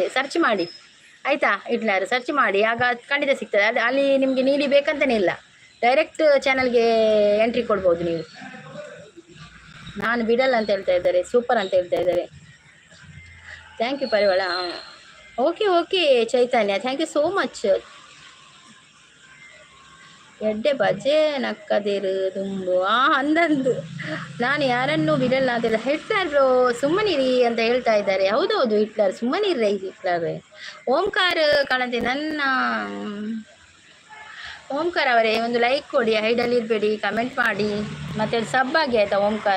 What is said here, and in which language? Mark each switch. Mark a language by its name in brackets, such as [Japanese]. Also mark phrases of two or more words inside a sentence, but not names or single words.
[Kannada] ಸರ್ಚ್ ಮಾಡಿ ಆಯಿತಾ ಹಿಟ್ಲರ್, ಸರ್ಚ್ ಮಾಡಿ ಆಗ ಖಂಡಿತ ಸಿಗ್ತದೆ. ಅದು ಅಲ್ಲಿ ನಿಮಗೆ ನೀಡಿ ಬೇಕಂತಲೇ ಇಲ್ಲ, ಡೈರೆಕ್ಟ್ ಚಾನಲ್ಗೆ ಎಂಟ್ರಿ ಕೊಡ್ಬೋದು ನೀವು. ನಾನು ಬಿಡಲ್ಲ ಅಂತ ಹೇಳ್ತಾ ಇದ್ದಾರೆ. ಸೂಪರ್ ಅಂತ ಹೇಳ್ತಾ ಇದ್ದಾರೆ. [English] thank you [Kannada] ಪರಿವಾಳ. ಓಕೆ ಓಕೆ ಚೈತನ್ಯ, [English] thank you so much. [Tulu] ಎಡ್ಡೆ ಬಜೆ ನಕ್ಕದಿರು ದುಂಬು ಅಂದಂದು [Kannada] ನಾನು ಯಾರನ್ನೂ ಬಿಡಲ್ಲ ಅಂತ ಹಿಟ್ಲರ್ ಸುಮ್ಮನಿರಿ ಅಂತ ಹೇಳ್ತಾ ಇದ್ದಾರೆ. ಹೌದೌದು ಹಿಟ್ಲರ್ ಸುಮ್ಮನಿರ್ರೆ. ಹಿಟ್ಲರ್ ಓಂಕಾರ ಕಾಣಂತೆ ನನ್ನ ಓಂಕಾರ ಅವರೇ ಒಂದು ಲೈಕ್ ಕೊಡಿ, ಹೈಡಲ್ಲಿ ಇರಬೇಡಿ, ಕಮೆಂಟ್ ಮಾಡಿ, ಮತ್ತೆ ಸಬ್ ಆಗಿ ಆಯಿತಾ ಓಂಕಾರ.